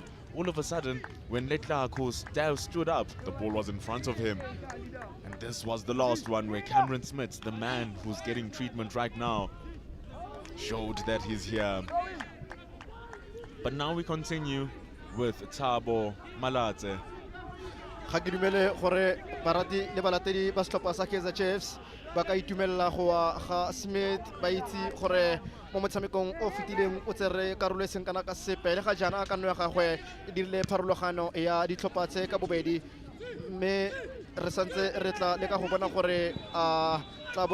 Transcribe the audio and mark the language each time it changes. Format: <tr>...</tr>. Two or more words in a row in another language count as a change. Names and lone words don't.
<en>All of a sudden, when Letlaku stood up, the ball was in front of him. And this was the last one where Cameron Smith, the man who's getting treatment right now, showed that he's here. But now we continue with Thabo Malate.</en> <tn>ga ke dumele gore barati le balatedi ba setlhopha sa Kaizer Chiefs ba ka itumelela go wa ga Smith ba itse gore mo motshamekong o fetileng o tsere karolo e seng kana ka sepe le ga jana ka nno ya gagwe e dirile pharologano ya ditlhopha tse ka bobedi mme re santse re tla le ka go bona gore a tla boela</tn>